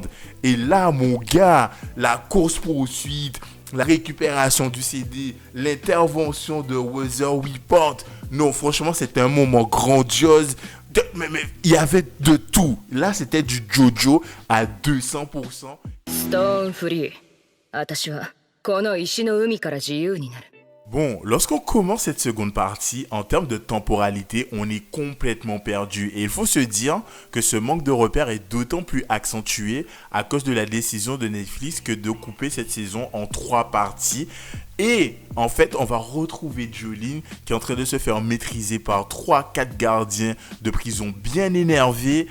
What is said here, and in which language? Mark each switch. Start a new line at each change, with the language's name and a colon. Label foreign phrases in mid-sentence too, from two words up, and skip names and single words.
French: Et là, mon gars, la course-poursuite, la récupération du CD, l'intervention de Weather Report. Non, franchement, c'était un moment grandiose. Mais il y avait de tout. Là, c'était du JoJo à 200%.
Japanese: ストーンフリー。私はこの石の海から自由になる。
French: Bon, lorsqu'on commence cette seconde partie, en termes de temporalité, on est complètement perdu. Et il faut se dire que ce manque de repères est d'autant plus accentué à cause de la décision de Netflix que de couper cette saison en 3 parties. Et en fait, on va retrouver Jolyne qui est en train de se faire maîtriser par 3-4 gardiens de prison bien énervés.